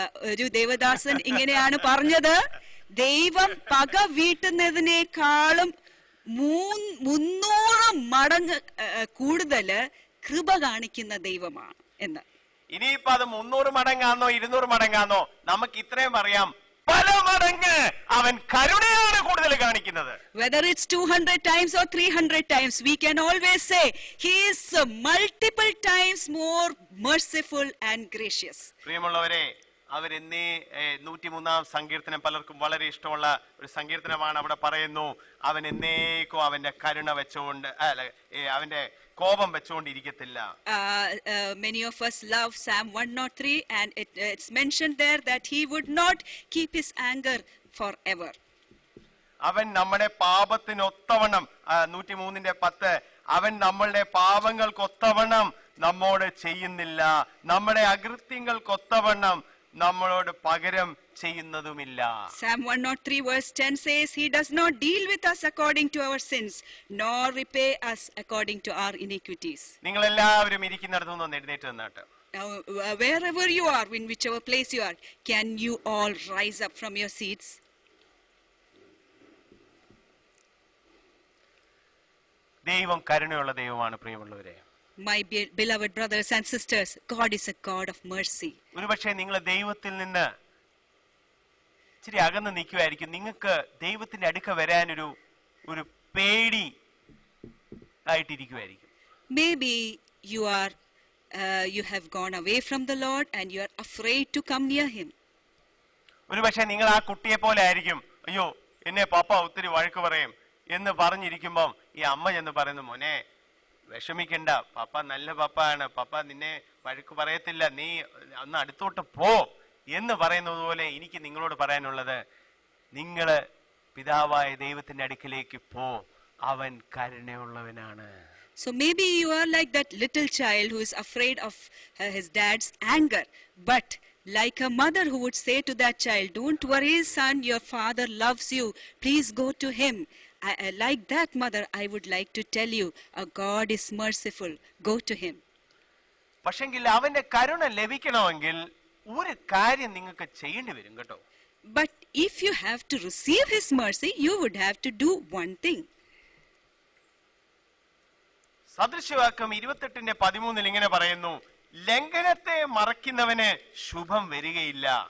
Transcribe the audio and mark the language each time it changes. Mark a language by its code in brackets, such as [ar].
[ml] ഒരു ദേവദാസൻ ഇങ്ങനെയാണ് പറഞ്ഞത്, ദൈവം പക വീട്ടുന്നതിനേക്കാളും 300 മടങ്ങ് കൂടുതൽ കൃപ കാണിക്കുന്ന ദൈവമാണ് എന്ന്. ഇനിയിപ്പോ അത് 300 മടങ്ങാന്നോ 200 മടങ്ങാന്നോ നമുക്ക് ഇത്രയും അറിയാം, പല മടങ്ങ് അവൻ കരുണയാണ് കൂടുതൽ കാണിക്കുന്നത്. [en] Whether it's 200 times or 300 times, we can always say he is multiple times more merciful and gracious. [ml] പ്രിയമുള്ളവരെ, അവരെന്നേ 103-ാം സങ്കീർത്തനം പലർക്കും വളരെ ഇഷ്ടമുള്ള ഒരു സങ്കീർത്തനമാണ്. അവിടെ പറയുന്നു, അവൻ എന്നേക്കും അവന്റെ കരുണ വെച്ചുകൊണ്ട് അവന്റെ കോപം വെച്ചുകൊണ്ടിരിക്കത്തില്ല. [en] Many of us love Psalm 103 and it's mentioned there that he would not keep his anger forever. [ml] അവൻ നമ്മുടെ പാപത്തിനൊത്തവണ്ണം 103:10 അവൻ നമ്മളുടെ പാപങ്ങൾക്കൊത്തവണ്ണം നമ്മോട് ചെയ്യുന്നില്ല, നമ്മുടെ അകൃത്യങ്ങൾക്കൊത്തവണ്ണം നമ്മളോട് പകരം ചെയ്യുന്നതുമില്ല. [en] Psalm 103 verse 10 says he does not deal with us according to our sins nor repay us according to our iniquities. [ml] നിങ്ങൾ എല്ലാവരും ഇരിക്കുന്നിടത്തു നിന്ന് എഴുന്നേറ്റ് നിന്നാട്ടെ. [en] Now wherever you are, in whichever place you are, can you all rise up from your seats? [ml] ദൈവം കരുണയുള്ള ദൈവമാണ് പ്രിയമുള്ളവരെ. [en] My beloved brothers and sisters, God is a God of mercy. [ml] ഒരുപക്ഷേ നിങ്ങൾ ദൈവത്തിൽ നിന്ന് ഇച്ചിരി അകന്ന് നിൽക്കുമായിരിക്കും. നിങ്ങൾക്ക് ദൈവത്തിന്റെ അടുക്ക വരാനൊരു പേടി ആയിട്ടിരിക്കുമായിരിക്കും. [en] Maybe you have gone away from the Lord and you are afraid to come near him. [ml] ഒരുപക്ഷേ നിങ്ങൾ ആ കുട്ടിയെ പോലെ ആയിരിക്കും, അയ്യോ എന്നെ പപ്പ ഒത്തിരി വഴക്ക് പറയും എന്ന് പറഞ്ഞിരിക്കുമ്പം ഈ അമ്മ ചെന്ന് പറയുന്നു, മോനെ വിഷമിക്കണ്ട, പപ്പ നല്ല പപ്പയാണ്, പപ്പ നിന്നെ വഴക്ക് പറയത്തില്ല, നീ ഒന്ന് അടുത്തോട്ട് പോ എന്ന് പറയുന്നത് പോലെ എനിക്ക് നിങ്ങളോട് പറയാനുള്ളത്, നിങ്ങള് പിതാവായ ദൈവത്തിന്റെ അടുക്കിലേക്ക് പോ, അവൻ കരുണയുള്ളവനാണ്. [en] So maybe you are like that little child who is afraid of his dad's anger, but like a mother who would say to that child, don't worry son, your father loves you, please go to him. Like that mother, I would like to tell you, God is merciful, go to him. [ml] പക്ഷെങ്കിൽ അവന്റെ കരുണ ലഭിക്കണമെങ്കിൽ ഒരു കാര്യം നിങ്ങൾക്ക് ചെയ്യേണ്ടി വരും കേട്ടോ. [en] But if you have to receive his mercy, you would have to do one thing. [ml] സദൃശവാക്യം 28:13 ഇങ്ങനെ പറയുന്നു, ലംഘനത്തെ മറയ്ക്കുന്നവന് ശുഭം വരികയില്ല.